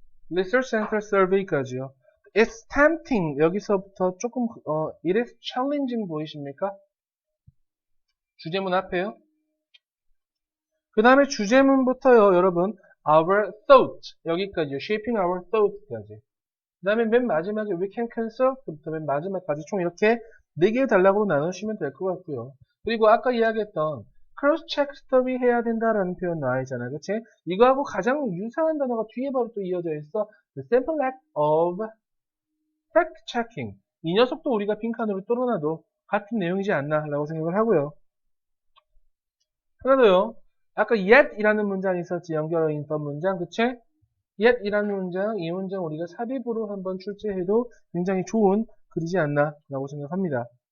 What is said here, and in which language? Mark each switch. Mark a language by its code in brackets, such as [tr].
[en] Research Center Survey까지요. It's tempting. [ko] 여기서부터 조금, [en] it is challenging [ko] 보이십니까? 주제문 앞에요. 그 다음에 주제문부터요, 여러분. [en] Our thought. 여기까지요. Shaping our thought까지. [ko] 그 다음에 맨 마지막에 [en] we can consult [ko] 부터 맨 마지막까지 총 이렇게 4개의 단락으로 나누시면 될 것 같고요. 그리고 아까 이야기했던 cross-check study 해야 된다라는 표현 나와 있잖아요. 그치? 이거하고 가장 유사한 단어가 뒤에 바로 또 이어져 있어. [en] The simple act of fact-checking. [ko] 이 녀석도 우리가 빈칸으로 뚫어놔도 같은 내용이지 않나 라고 생각을 하고요. 하나 더요. 아까 yet이라는 문장이 있었지. 연결어 있던 문장. 그치? yet이라는 문장, 이 문장 우리가 삽입으로 한번 출제해도 굉장히 좋은 글이지 않나 라고 생각합니다.